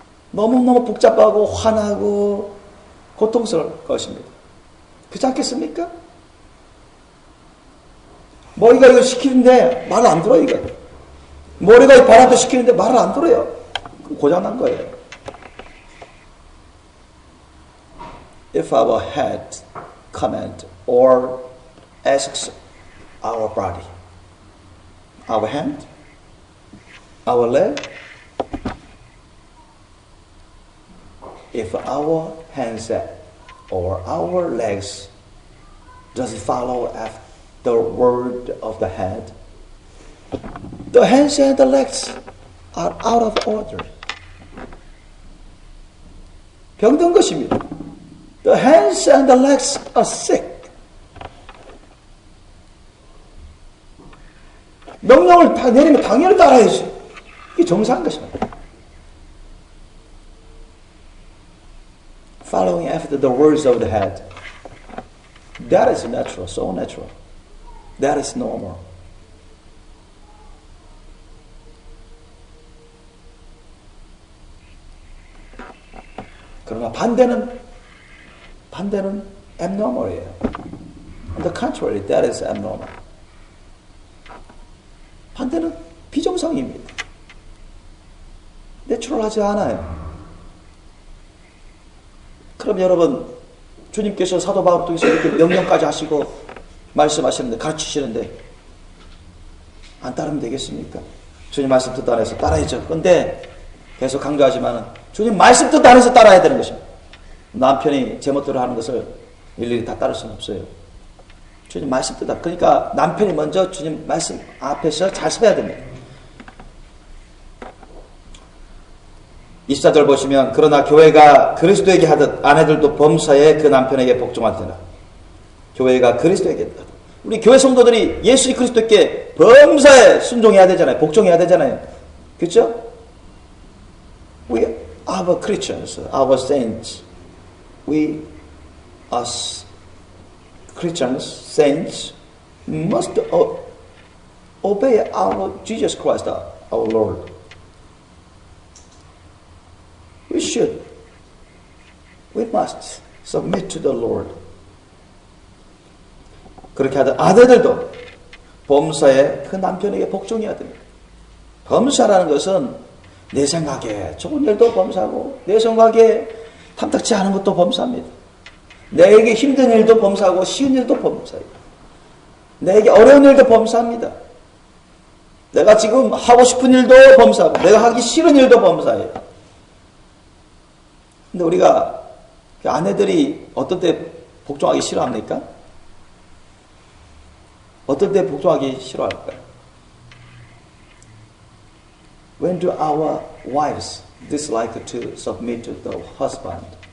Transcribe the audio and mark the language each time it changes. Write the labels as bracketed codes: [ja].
[ko] 너무너무 복잡하고 화나고 고통스러울 것입니다. 그렇지 않겠습니까? 머리가 이거 시키는데 말을 안 들어요. 이거. 머리가 이 바람도 시키는데 말을 안 들어요. 고장난 거예요. [en] If our head command or asks our body, our hand, our leg, if our hands or our legs doesn't follow after the word of the head, the hands and the legs are out of order. [ko] 병든 것입니다. [en] The hands and the legs are sick. [ko] 명령을 다 내리면 당연히 따라야지. 이게 정상인 것입니다. [en] Following after the words of the head. That is natural, so natural. That is normal. [ko] 그러나 반대는 abnormal이에요. [en] On the contrary, that is abnormal. [ko] 반대는 비정상입니다. 내추럴하지 않아요. 그럼 여러분, 주님께서 사도 바울을 통해서 이렇게 명령까지 하시고 말씀하시는데, 가르치시는데 안 따르면 되겠습니까? 주님 말씀 뜻 안에서 따라야죠. 그런데 계속 강조하지만 주님 말씀 뜻 안에서 따라야 되는 것입니다. 남편이 제멋대로 하는 것을 일일이 다 따를 수는 없어요. 주님 말씀 뜻 안. 그러니까 남편이 먼저 주님 말씀 앞에서 잘 서야 됩니다. 24절 보시면 그러나 교회가 그리스도에게 하듯 아내들도 범사에 그 남편에게 복종하더라. 교회가 그리스도에게 하듯. 우리 교회 성도들이 예수 그리스도께 범사에 순종해야 되잖아요. 복종해야 되잖아요. 그렇죠? [en] We are Christians, our saints. We as Christians, saints must obey our Jesus Christ, our Lord. We must submit to the Lord. [ko] 그렇게 하던 아내들도 범사에 그 남편에게 복종해야 됩니다. 범사라는 것은 내 생각에 좋은 일도 범사하고 내 생각에 탐탁치 않은 것도 범사합니다. 내게 힘든 일도 범사하고 쉬운 일도 범사해요. 내게 어려운 일도 범사합니다. 내가 지금 하고 싶은 일도 범사하고 내가 하기 싫은 일도 범사해요. 근데 우리가 아내들이 어떤 때 복종하기 싫어합니까? 어떤 때 복종하기 싫어할까요? [en] When do our wives dislike to submit to the husband?